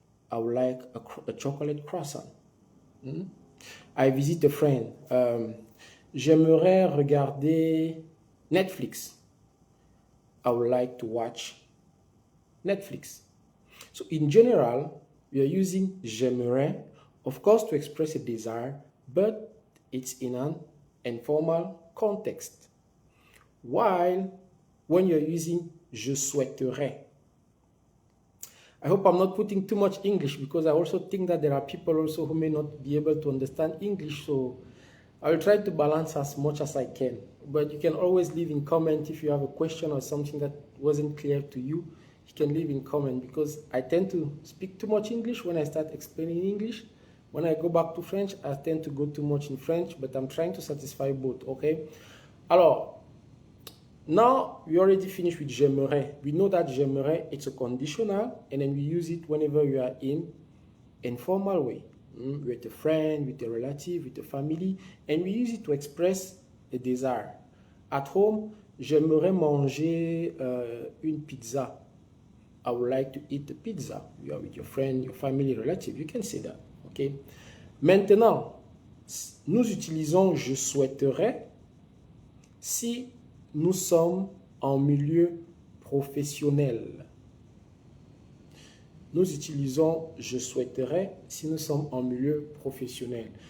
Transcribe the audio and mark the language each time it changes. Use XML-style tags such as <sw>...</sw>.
<en>I would like a chocolate croissant. I visit a friend.</en> <fr>j'aimerais regarder Netflix.</fr> <en>I would like to watch Netflix. So in general, we are using j'aimerais, of course, to express a desire, but it's in an informal context. While when you're using je souhaiterais, I hope I'm not putting too much English, because I also think that there are people also who may not be able to understand English, so I will try to balance as much as I can. But you can always leave in comment if you have a question or something that wasn't clear to you. You can leave in comment, because I tend to speak too much English when I start explaining English. When I go back to French, I tend to go too much in French, but I'm trying to satisfy both, okay? Alors, now we already finished with j'aimerais. We know that j'aimerais, it's a conditional, and then we use it whenever we are in informal way. With a friend, with a relative, with a family, and we use it to express a desire. At home,</en> <fr>j'aimerais manger une pizza.</fr> <en>I would like to eat a pizza. You are with your friend, your family, relative. You can say that, okay?</en> <fr>Maintenant, nous utilisons je souhaiterais si nous sommes en milieu professionnel. Nous utilisons je souhaiterais si nous sommes en milieu professionnel.</fr>